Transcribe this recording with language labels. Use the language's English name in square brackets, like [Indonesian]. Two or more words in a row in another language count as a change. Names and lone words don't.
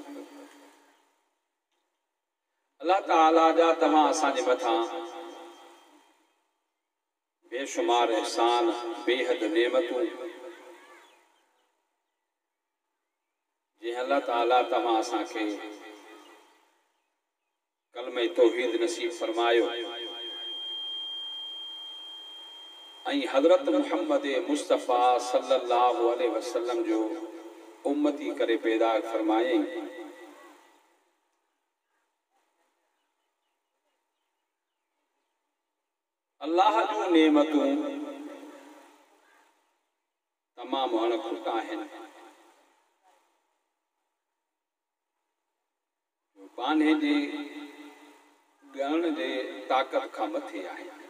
[Sindhi] अल्लाह ताला जा तव्हां असांजे मथां बेशुमार एहसान बेहद नेमतूं जे अल्लाह ताला तव्हां असांखे कलमे तौहीद नसीब फरमायो ऐं हज़रत मुहम्मद मुस्तफ़ा [Arabic] صلى الله عليه وسلم [Sindhi] जो उम्मती करे पैदा फरमाए। अल्लाह जो नेमतूं तमाम अणखुट आहिनि, पाने जे ॻण जे ताक़त खां मथे आहे।